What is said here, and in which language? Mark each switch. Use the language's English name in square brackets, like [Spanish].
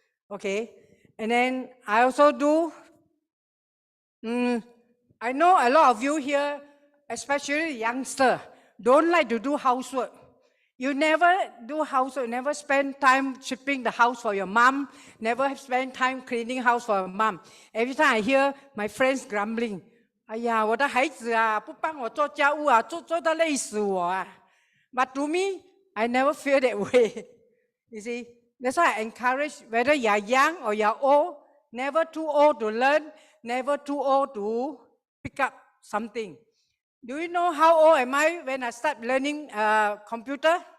[English] Okay, and then I also do, I know a lot of you here, especially youngsters, don't like to do housework. You never do housework, never spend time sweeping the house for your mom, never spend time cleaning house for your mom. Every time I hear my friends grumbling, [Chinese] 哎呀，我的孩子啊，不帮我做家务啊，做到累死我啊。 [English] But to me, I never feel that way. You see, that's why I encourage whether you are young or you are old, never too old to learn, never too old to pick up something. Do you know how old am I when I start learning computer?